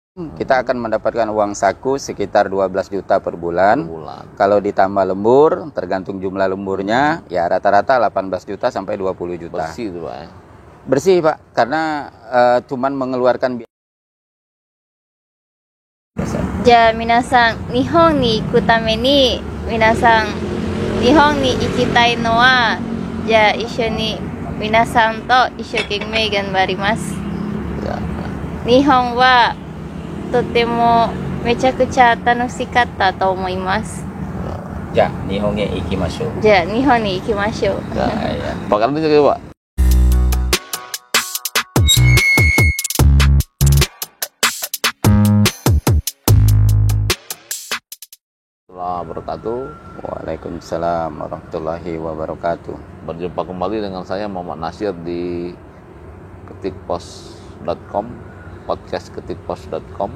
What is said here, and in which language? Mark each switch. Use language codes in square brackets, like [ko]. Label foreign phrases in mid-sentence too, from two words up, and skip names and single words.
[id] Kita akan mendapatkan uang saku sekitar 12 juta per bulan. Bulan. Kalau ditambah lembur, tergantung jumlah lemburnya, ya rata-rata 18 juta sampai 20 juta. Bersih tuh Pak ya? Bersih Pak, karena cuman mengeluarkan [ja] じゃあ皆さん、日本に行くために皆さん、日本に行きたいのは、じゃあ一緒に皆さんと一生懸命頑張ります。 [id] Ya. [ja] 日本はとてもめちゃくちゃ楽しかったと思います。 Ya, 日本へ行きましょう. じゃあ日本に行きましょう。 [id] Ya, Pak Kardi juga Pak. Wabarakatuh. [ar] وعليكم السلام ورحمة الله وبركاته. [id] Berjumpa kembali dengan saya Muhammad Nasir di ketikpos.com, podcast ketikpos.com.